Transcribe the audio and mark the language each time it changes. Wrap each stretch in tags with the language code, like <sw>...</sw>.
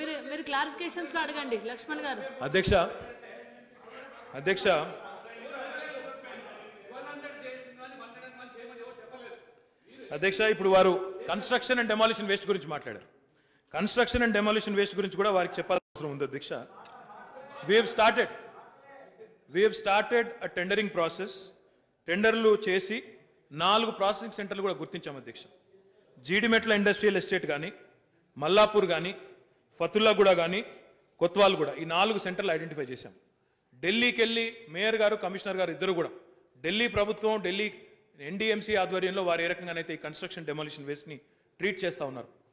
<te>మీరు క్లారిఫికేషన్స్ లో అడగండి లక్ష్మణ్ గారు అధ్యక్ష అధ్యక్ష అధ్యక్ష ఇప్పుడు వారు కన్స్ట్రక్షన్ అండ్ డెమాలిషన్ వేస్ట్ గురించి మాట్లాడారు. కన్స్ట్రక్షన్ అండ్ డెమాలిషన్ వేస్ట్ గురించి కూడా వారికి చెప్పాల్సిన అవసరం ఉంది అధ్యక్ష.</te> <en>we have started a tendering process.</en> <te>టెండర్లు చేసి 4 ప్రాసెసింగ్ సెంటర్లు కూడా గుర్తించాం అధ్యక్ష. జీడిమెట్ల ఇండస్ట్రియల్ ఎస్టేట్ కానీ, మల్లాపూర్ కానీ, ఫతుల్లాగూడ కానీ, కొత్వాల్ కూడా ఈ 4 సెంటర్లు ఐడెంటిఫై చేశాం. ఢిల్లీకి వెళ్ళి మేయర్ గారు, కమిషనర్ గారు ఇద్దరు కూడా ఢిల్లీ ప్రభుత్వం, ఢిల్లీ ఎన్డీఎంసీ ఆధ్వర్యంలో వారు ఏ రకంగానైతే ఈ కన్స్ట్రక్షన్ డెమాలిషన్ వేస్ట్ని ట్రీట్ చేస్తూ ఉన్నారు.</te>